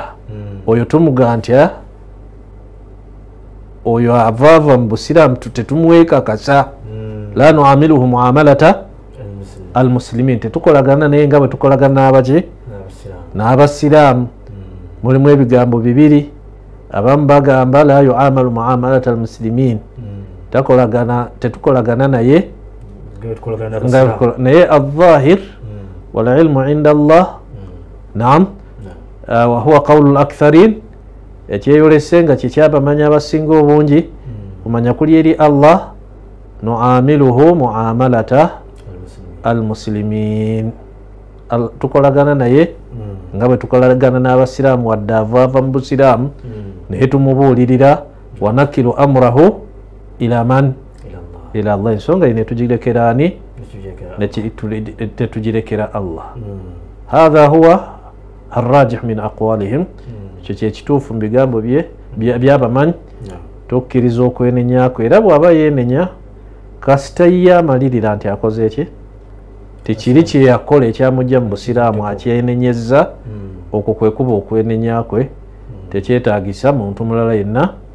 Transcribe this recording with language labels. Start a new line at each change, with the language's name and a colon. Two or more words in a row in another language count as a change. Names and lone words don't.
Ganda: Oyo tumuga ntya oyo avaava mu busiraamu tetumuweekakasa,
Arabic: لا نعاملهم معاملة المسلمين,
Ganda: tetukolagana naye nga bwe tukolagana n'abaki? N'abasiraamu. Mulimu ebigambo bibiri, abamu bagamba
Arabic: لا يعامل معاملة المسلمين,
Ganda: tetukolagana naye naye
Arabic: والظاهر والعلم عند الله نعم وهو قول الأكثرين
Ganda: ekyeyolese nga kyekyabamanya abasinga obungi kumanya kuli eri Allah
Arabic: نعاملهم معاملة المسلمين
Ganda: tukolagana naye nga bwe tukolagana n'abasiraamu wadde avaava mu busiraamu naye tumubuulirira
Arabic: ونكل أمره إلى من إلى الله
Ganda: ensonga yine tugirekera ani tetugirekera Allah
Arabic: هذا هو الراجح من أقوالهم
Ganda: ekyo kyekituufu mu bigambo byabamanyi tokkiriza okwenenyako era bw'aba yenenya kasita ye amalirira nti akoze eki tikiri kyeyakola ekyamujja mu busiraamu akyenenyeza okwo kwekuba okwenenya kwe tekyetaagisa muntu mulala yenna